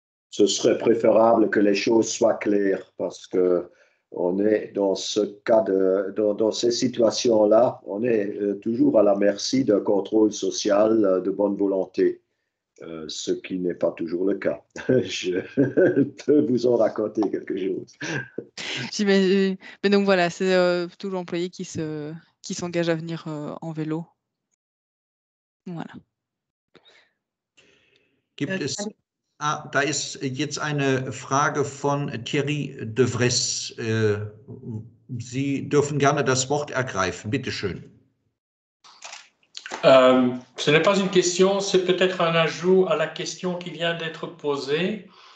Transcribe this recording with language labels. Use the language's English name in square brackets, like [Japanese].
[French] Ce serait préférable que les choses soient claires, parce que on est dans ce cas dans ces situations-là, on est toujours à la merci d'un contrôle social de bonne volonté, ce qui n'est pas toujours le cas. Je peux vous en raconter quelque chose. Mais donc voilà, c'est plutôt l'employé qui s'engage à venir en vélo. Voilà. [German] Gibt es Da ist jetzt eine Frage von Thierry de Vries. Sie dürfen gerne das Wort ergreifen. Bitte schön. [French] Ce n'est pas une question, c'est peut-être un ajout à la question qui vient d'être posée.